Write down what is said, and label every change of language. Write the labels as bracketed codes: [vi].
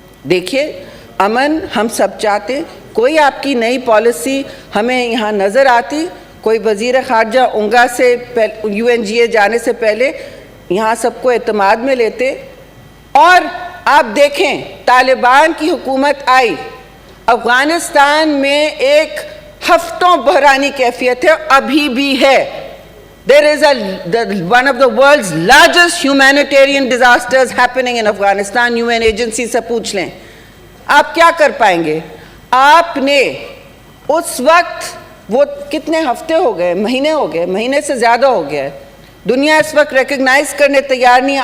[ur] دیکھیے امن ہم سب چاہتے, کوئی آپ کی نئی پالیسی ہمیں یہاں نظر آتی, کوئی وزیر خارجہ اونگا سے UNGA جانے سے پہلے یہاں سب کو اعتماد میں لیتے. اور آپ دیکھیں طالبان کی حکومت آئی, افغانستان میں ایک ہفتوں بحرانی کیفیت ہے, ابھی بھی ہے. [en] There is one of the world's largest humanitarian disasters happening in Afghanistan. [ur] UN agency سے پوچھ لیں, آپ کیا کر پائیں گے؟ آپ نے اس وقت, وہ کتنے ہفتے ہو گئے, مہینے ہو گئے, مہینے سے زیادہ ہو گیا ہے, دنیا اس وقت ریکگنائز کرنے تیار نہیں ہے.